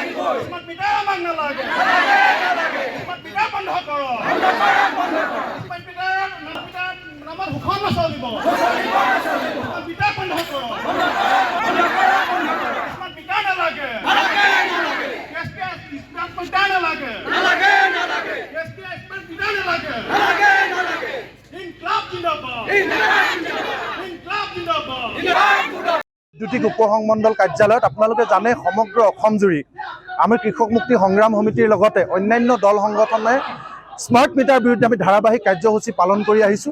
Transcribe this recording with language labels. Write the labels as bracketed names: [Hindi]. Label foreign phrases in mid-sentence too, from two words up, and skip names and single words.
[English] smart meter [Assamese] আমাক নালাগে [English] smart meter [Assamese] বন্ধ কৰ [English] smart meter [Assamese] নামত সুখন নচলিব [English] smart meter [Assamese] বন্ধ কৰ [English] smart meter [Assamese] নালাগে [English] smart meter [Assamese] নালাগে [English] smart meter [Assamese] নালাগে [Hindi] इंक़लाब ज़िंदाबाद इंक़लाब ज़िंदाबाद [Assamese] বিদ্যুতিক উপসংমণ্ডল কাৰ্যালয়ত আপোনালোকে জানে সমগ্ৰ অসম জুৰি আমি কৃষক মুক্তি সংগ্ৰাম সমিতিৰ লগতে অন্যান্য দল সংগঠনে [English] smart meter [Assamese] বিৰুদ্ধে আমি ধাৰাবাহিক কাৰ্যসূচী পালন কৰি আহিছোঁ।